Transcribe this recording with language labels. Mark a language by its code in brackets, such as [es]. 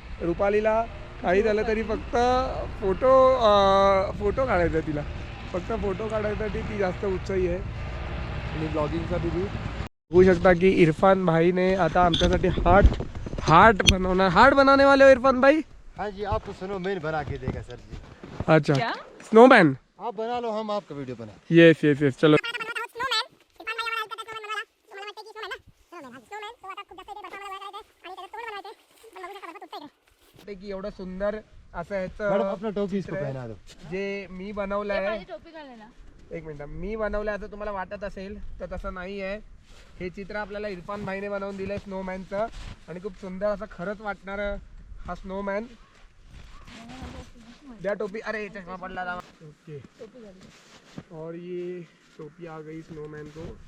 [mr] रुपालीला काही झालं तरी फक्त फोटो काढायचा आहे. तिला फक्त फोटो काढायसाठी ती जास्त उत्साही आहे. आणि ब्लॉगिंगसाठी ती बघू शकता की इरफान भाईने आता आमच्यासाठी हार्ट बनवणार. [hi] हार्ट बनाने वाले हो इरफान भाई? हाँ जी, आपको स्नोमैन बना के देगा सर जी. अच्छा, स्नोमैन आप बना लो, हम आपका वीडियो बना. [en] Yes yes yes. [mr] चलो की एवढं सुंदर असं [en] madam [mr] ह्याचं [hi] अपना टोपी इसको पहना दो. [mr] जे मी बनवलं आहे, टोपी घाल ना. एक मिनिट, मी बनवलं असं तुम्हाला वाटत असेल तर तसं नाही आहे. हे चित्र आपल्याला इरफान भाईने बनवून दिलं आहे स्नोमॅनचं. आणि खूप सुंदर असं खरंच वाटणारं हा स्नोमॅन. द्या टोपी. अरे चष्मा पडला था. [hi] ओके, और ये टोपी आ गई स्नोमैन को.